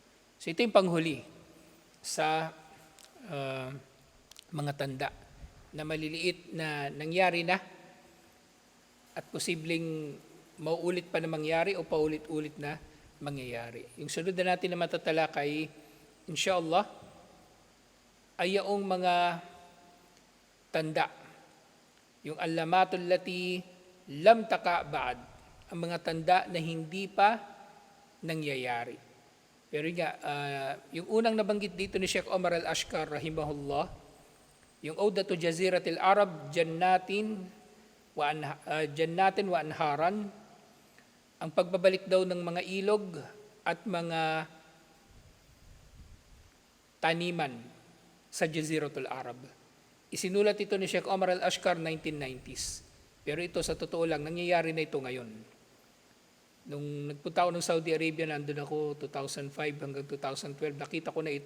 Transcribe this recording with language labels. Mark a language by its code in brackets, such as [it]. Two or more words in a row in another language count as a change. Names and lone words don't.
[tl] So ito yung panghuli sa mga tanda na maliliit na nangyari na at posibleng mauulit pa na mangyari o paulit-ulit na mangyayari. Yung sunod na natin na matatalakay, inshallah, ay yung mga tanda. [ar] Yung العلامات التي لم تقع بعد. [tl] Ang mga tanda na hindi pa nangyayari. Pero yung unang nabanggit dito ni Sheikh Omar Al-Ashkar rahimahullah, yung [ar] عودة جزيرة العرب جنات وأنهارا, [tl] ang pagbabalik daw ng mga ilog at mga taniman sa Jaziratul Arab. Isinulat ito ni Sheikh Omar Al-Ashkar 1990s. Pero ito sa totoo lang, nangyayari na ito ngayon. Nung nagpunta ako ng Saudi Arabia, nandun ako 2005 hanggang 2012, nakita ko na ito.